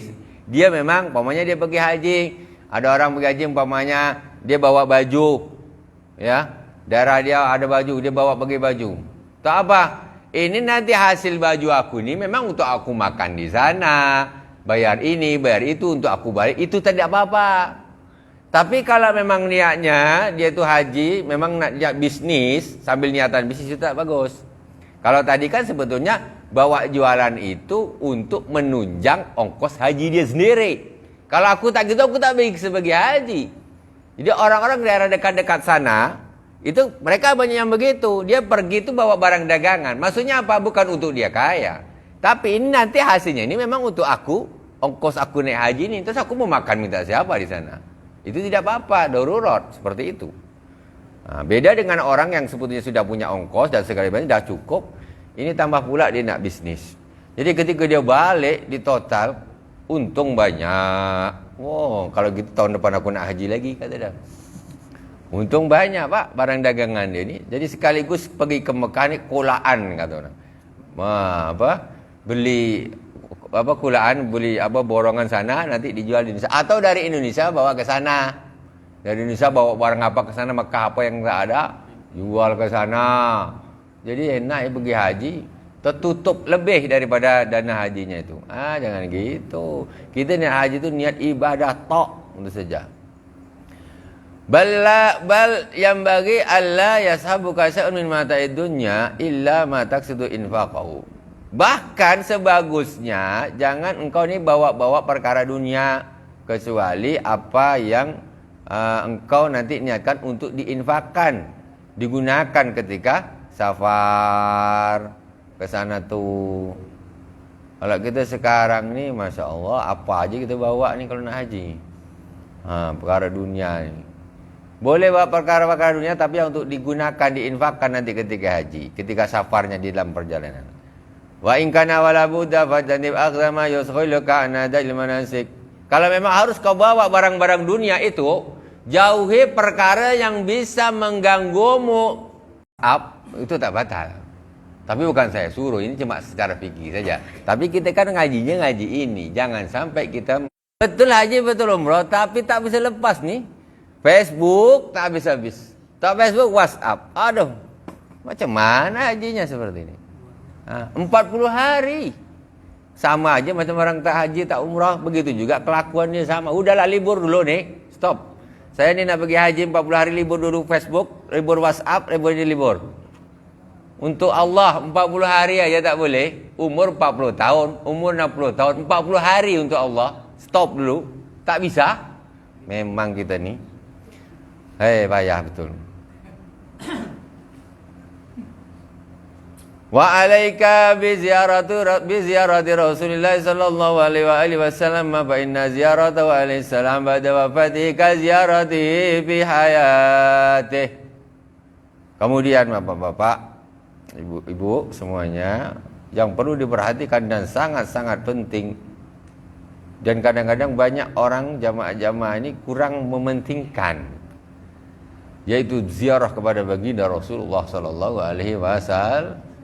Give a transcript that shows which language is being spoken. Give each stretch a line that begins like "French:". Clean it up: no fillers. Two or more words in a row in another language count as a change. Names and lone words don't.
Malay: Dia memang umpamanya dia pergi haji, ada orang pergi haji umpamanya dia bawa baju, ya, daerah dia ada baju, dia bawa pergi baju. Tak apa, ini nanti hasil baju aku ni memang untuk aku makan di sana, bayar ini, bayar itu, untuk aku balik, itu tidak apa-apa. Tapi kalau memang niatnya dia tu haji, memang nak bisnis, sambil niatan bisnis itu tak bagus. Kalau tadi kan sebetulnya bawa jualan itu untuk menunjang ongkos haji dia sendiri. Kalau aku tak gitu, aku tak pergi sebagai haji. Jadi orang-orang daerah dekat-dekat sana, itu mereka banyak yang begitu. Dia pergi itu bawa barang dagangan. Maksudnya apa? Bukan untuk dia kaya. Tapi ini nanti hasilnya ini memang untuk aku, ongkos aku naik haji ini. Terus aku mau makan minta siapa di sana? Itu tidak apa-apa, darurat seperti itu. Beda dengan orang yang sebetulnya sudah punya ongkos dan segala macam sudah cukup. Ini tambah pula dia nak bisnis. Jadi ketika dia balik di total untung banyak. Wow, kalau gitu tahun depan aku nak haji lagi kata dia. Untung banyak pak barang dagangan dia ni. Jadi sekaligus pergi ke Mekah ni kolaan kata orang. Beli kulaan, beli borongan sana nanti dijual di Indonesia atau dari Indonesia bawa ke sana. Dari Indonesia bawa barang apa ke sana, Mekah apa yang tak ada jual ke sana. Jadi enak ya pergi haji, tertutup lebih daripada dana hajinya itu. Jangan gitu. Kita niat haji itu niat ibadah tok untuk saja.
Arabic: بل ينبغي ألا يصحبك شيء من متاع الدنيا إلا ما تقصد إنفاقه.
Malay: Bahkan sebagusnya jangan engkau ni bawa-bawa perkara dunia. kecuali apa yang engkau nanti niatkan untuk diinfakkan, digunakan ketika safar ke sana tuh. Kalau kita sekarang nih,
Arabic: ما شاء الله,
Malay: apa aja kita bawa nih kalau nak haji. Perkara dunia ini. Boleh bawa perkara-perkara dunia, tapi yang untuk digunakan, diinfakkan nanti ketika haji, ketika safarnya di dalam perjalanan.
Arabic: وإن كان ولا بد فاجتنب ما يشغلك عن أداء المناسك.
Malay: Kalau memang harus kau bawa barang-barang dunia itu, jauhi perkara yang bisa mengganggumu. Itu tak batal. Tapi bukan saya suruh, ini cuma secara fikih saja. Tapi kita kan ngajinya ngaji ini, jangan sampai kita betul haji betul umroh, tapi tak bisa lepas nih. Facebook tak habis-habis. Tak Facebook, WhatsApp. Aduh, macam mana hajinya seperti ini? 40 hari. Sama aja macam orang tak haji, tak umrah. Begitu juga kelakuannya sama. Udahlah libur dulu nih, stop. Saya ini nak pergi haji 40 hari, libur dulu Facebook, libur WhatsApp, libur. Untuk Allah 40 hari aja tak boleh. Umur 40 tahun, umur 60 tahun, 40 hari untuk Allah. Stop dulu. Tak bisa. Memang kita ni payah betul.
Arabic: وعليك بزيارة رسول الله صلى الله عليه وسلم فإن زيارته عليه السلام بعد وفاته كزيارته في حياته.
Malay: Kemudian Bapak-bapak, Ibu-ibu semuanya, yang perlu diperhatikan dan sangat-sangat penting, dan kadang-kadang banyak orang jamaah-jamaah ini kurang mementingkan, yaitu ziarah kepada baginda Rasulullah
Arabic: صلى الله عليه وسلم.